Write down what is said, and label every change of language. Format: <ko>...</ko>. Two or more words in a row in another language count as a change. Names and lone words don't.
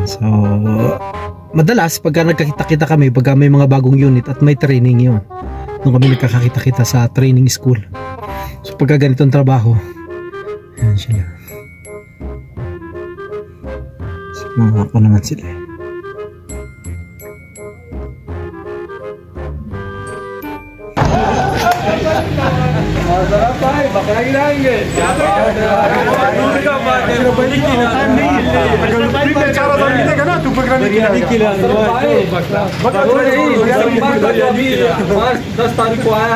<tl>So madalas pagka nagkakita-kita kami, pagka may mga bagong unit at may training yun, doon kami nagkakita-kita sa training school. So pagka ganitong trabaho, yan sila. So, mga ako naman sila eh.</tl> <hi>बकरा गिराएंगे ना तू बकरा नहीं खिलाएगा 10 तारीख को आया</hi>